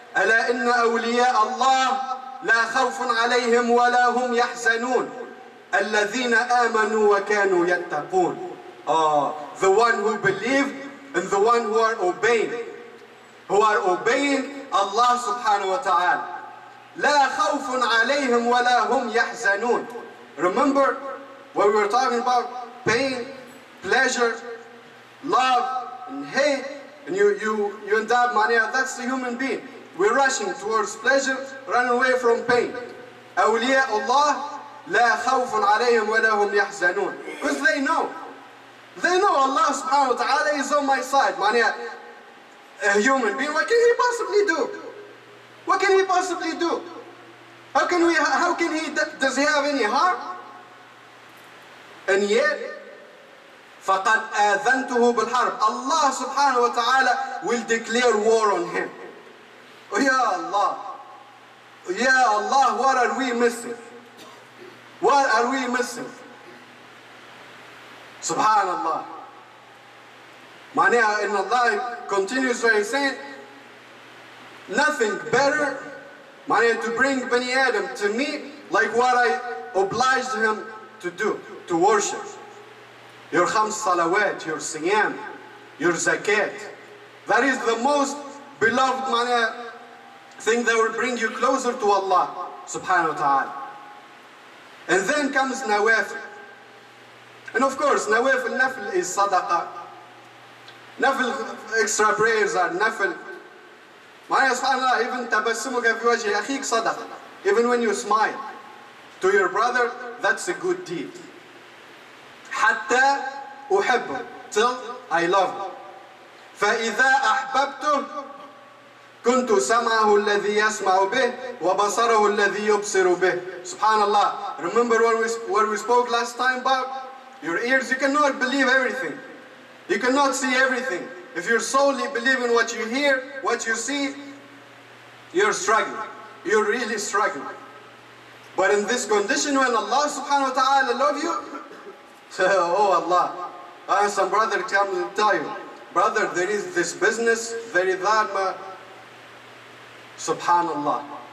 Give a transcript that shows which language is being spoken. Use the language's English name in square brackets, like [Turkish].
[Arabic] ألا إن أولياء الله لا خوف عليهم ولا هم يحزنون الذين آمنوا وكانوا يتقون. [English] The one who believe and the one who are obeying Allah subhanahu wa ta'ala. [Arabic] لا خوف عليهم ولا هم يحزنون. [English] Remember when we were talking about pain, pleasure, love, and hate, and you end up, that's the human being. We're rushing towards pleasure, running away from pain. [Arabic] أولياء الله لا خوف عليهم ولا هم يحزنون. [English] Because they know Allah subhanahu wa ta'ala is on my side. A human being, what can he possibly do? What can he possibly do? How can he, does he have any harm? And yet, [Arabic] فَقَدْ آذَنْتُهُ بِالْحَرْبِ. [English] Allah subhanahu wa ta'ala will declare war on him. Oh, Ya Allah. Ya Allah, what are we missing? What are we missing? Subhanallah. And Allah continues by saying, nothing better to bring Bani Adam to me like what I obliged him to do, to worship. Your khams salawat, your siyam, your zakat. That is the most beloved thing that will bring you closer to Allah subhanahu wa ta'ala. And then comes nawafil. And of course, nafil is sadaqah. Nafil, extra prayers are nafil. Subhanallah, even [Arabic] tabassumuka fi wajhi akhik sadaqah. [English] Even when you smile to your brother, that's a good deed. [Arabic] Hatta uhibbu, [English] till I love him. [Arabic] فإذا أحببته كنت سمعه الذي يسمع به وبصره الذي يبصر به. Subhanallah. [English] Remember what we spoke last time about? Your ears, you cannot believe everything. You cannot see everything. If you're solely believing what you hear, what you see, you're struggling. You're really struggling. But in this condition, when Allah subhanahu wa ta'ala love you, oh Allah, some brother comes and tell you, brother, there is this business, there is that, subhanallah.